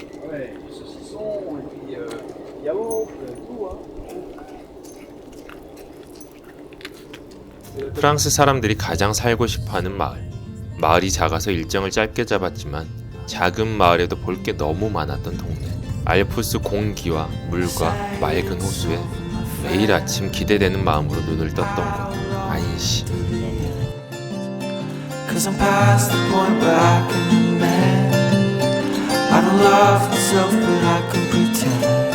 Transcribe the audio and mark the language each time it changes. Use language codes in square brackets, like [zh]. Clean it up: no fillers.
[fr] Ouais, saucisson et puis yaourt, tout, hein. [ko] 프랑스 사람들이 가장 살고 싶어하는 마을. 마을이 작아서 일정을 짧게 잡았지만 작은 마을에도 볼 게 너무 많았던 동네. 알프스 공기와 물과 맑은 호수에 매일 아침 기대되는 마음으로 눈을 떴던 곳. 안시. [en] Cause I'm past the point where I can demand. I don't love myself, but I can pretend.